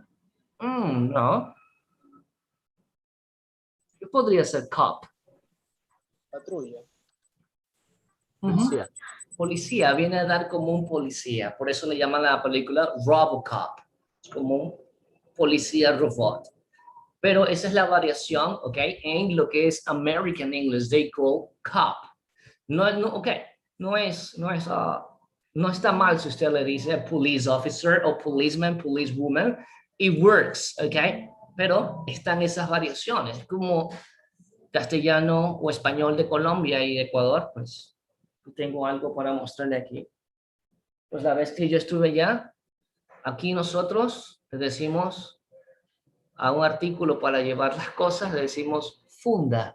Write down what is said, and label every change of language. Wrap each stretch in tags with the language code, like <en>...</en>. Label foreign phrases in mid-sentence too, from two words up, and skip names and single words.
<es>No. ¿Qué podría ser cop? Patrulla. Policía. Policía, viene a dar como un policía. Por eso le llaman a la película Robocop. Es como un policía robot. Pero esa es la variación, ¿ok? En lo que es</es> <en>American English, they call cop.</en> <es>No, ok, no está mal si usted le dice</es> <en>police officer</en> <es>o policeman, policewoman.</es> <en>It works,</en> <es>¿ok? Pero están esas variaciones, como castellano o español de Colombia y Ecuador, pues tengo algo para mostrarle aquí. Pues la vez que yo estuve allá, aquí nosotros le decimos a un artículo para llevar las cosas, le decimos funda.</es>